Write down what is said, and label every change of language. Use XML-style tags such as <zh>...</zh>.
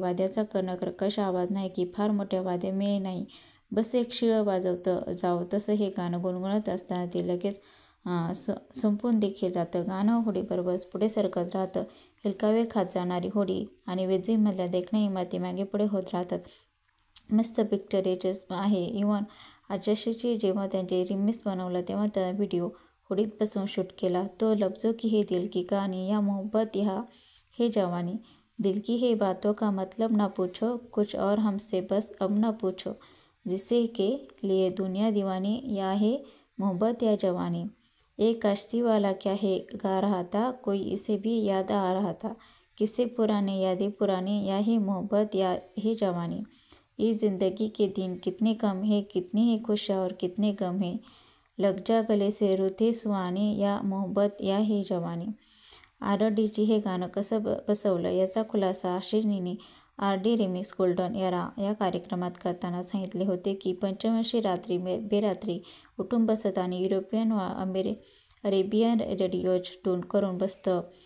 <mr>वाद्याचा कर्कश आवाज नाही की फार मोठ्या वाद्यमेळ नाही, बस एक शिळं वाजवतं जावं तसं हे गाणं गुणगुणत असताना ते लगेच संपून देखील जातं. गाणं होडीबरोबर पुढे सरकत राहतं. हेलकावे खात जाणारी होडी आणि वेजिंगमधल्या देखण्या इमारती मागे पुढे होत राहतात. मस्त पिक्चरेजस आहे. इव्हन आजशीची जेव्हा त्यांचे रिमिक्स बनवलं तेव्हा त्या व्हिडिओ होडीत बसून शूट केला.</mr> <hi>तो लफ्जों की है दिल की कहानी, या मोहब्बत या है जवानी. दिल की है बातों का मतलब ना पूछो, कुछ और हमसे बस अब ना पूछो. जिसे के लिए दुनिया दीवानी, या है मोहब्बत या जवानी. एक कश्ती वाला क्या है गा रहा था, कोई इसे भी याद आ रहा था. किस्से पुराने यादें पुरानी, या है मोहब्बत या है जवानी. इस जिंदगी के दिन कितने कम है, कितनी ही खुशियाँ और कितने गम है. लग जा गले से रुते सुहाने, या मोहब्बत या है जवानी.</hi> <mr>RDG हे गाणं कसं बसवलं याचा खुलासा आशिषीने RD रिमिक्स गोल्डन एरा या कार्यक्रमात करताना सांगितले होते की पंचवर्षी रात्री बेरात्री उठून बसत आणि युरोपियन वा अरेबियन रेडिओज ट्यून करून बसतं.</mr>